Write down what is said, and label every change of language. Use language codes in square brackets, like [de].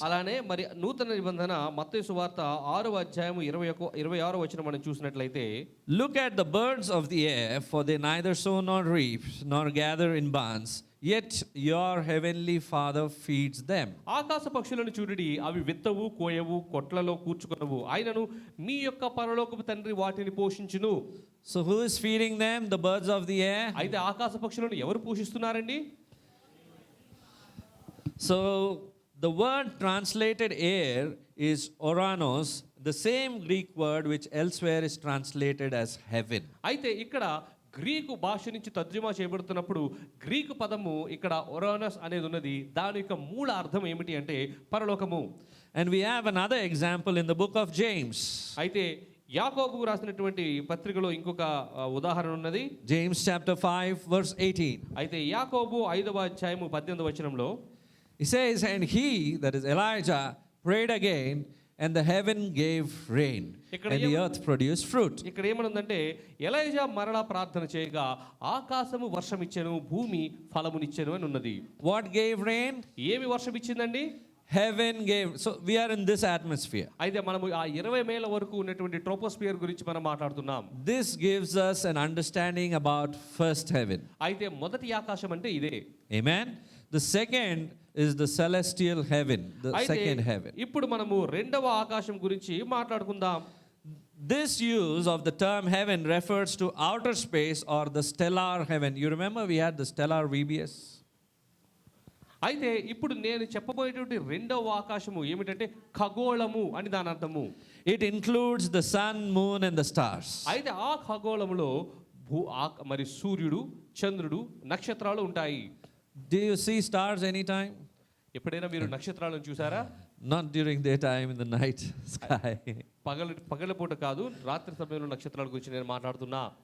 [te] అలానే మరి నూతన నిబంధన మత్తయి సువార్త 6వ అధ్యాయము 26వ వచనం మనం చూసినట్లయితే, [en] Look at the birds of the air, for they neither sow nor reap nor gather in barns, yet your heavenly Father feeds them. [te] ఆకాశ పక్షులను చూడుడి, అవి విత్తవు కోయవు కొట్లలో కూర్చుకొనవు, ఆయనను మీ యొక్క పరలోకపు తండ్రి వాటిని పోషించును. [en] So who is feeding them? The birds of the air. [te] అయితే ఆకాశ పక్షులను ఎవరు పోషిస్తున్నారండి? [en] So the word translated air is oranos, the same Greek word which elsewhere is translated as heaven. [te] అయితే ఇక్కడ గ్రీకు భాష నుంచి తర్జుమా చేయబడుతున్నప్పుడు గ్రీకు పదము ఇక్కడ ఒరానస్ అనేది ఉన్నది. దాని యొక్క మూల అర్థం ఏమిటి అంటే పరలోకము. [en] And we have another example in the book of James. [te] అయితే యాకోబుకు రాసినటువంటి పత్రికలో ఇంకొక ఉదాహరణ ఉన్నది. [en] James chapter 5, verse 18. [te] అయితే యాకోబు 5వ అధ్యాయము 18వ వచనంలో [en] He says, and he, that is Elijah, prayed again, and the heaven gave rain, and the earth produced fruit. [te] ఇక్కడ ఏమనుందంటే, ఎలైజా మరలా ప్రార్థన చేయగా ఆకాశము వర్షం ఇచ్చెను, భూమి ఫలమునిచ్చెను అని ఉన్నది. [en] What gave rain? [te] ఏమి వర్షం ఇచ్చిందండి? [en] Heaven gave. So we are in this atmosphere. [te] అయితే మనము ఆ 20 మైళ్ళ వరకు ఉన్నటువంటి ట్రోపోస్ఫియర్ గురించి మనం మాట్లాడుతున్నాం. [en] This gives us an understanding about first heaven. [te] అయితే మొదటి ఆకాశం అంటే ఇదే. [en] Amen. The second is the celestial heaven, the second heaven. [te] ఇప్పుడు మనము రెండవ ఆకాశం గురించి మాట్లాడుకుందాం. [en] This use of the term heaven refers to outer space or the stellar heaven. You remember we had the stellar VBS? [te] అయితే ఇప్పుడు నేను చెప్పబోయేటువంటి రెండవ ఆకాశము ఏమిటంటే ఖగోళము అని దాని అర్థము. [en] It includes the sun, moon and the stars. [te] అయితే ఆ ఖగోళములో మరి సూర్యుడు, చంద్రుడు, నక్షత్రాలు ఉంటాయి. [en] Do you see stars anytime? [te] ఎప్పుడైనా మీరు నక్షత్రాలను చూసారా? [en] Not during daytime, in the night sky. [te] పగలపూట కాదు, రాత్రి సమయంలో నక్షత్రాల గురించి నేను మాట్లాడుతున్నా.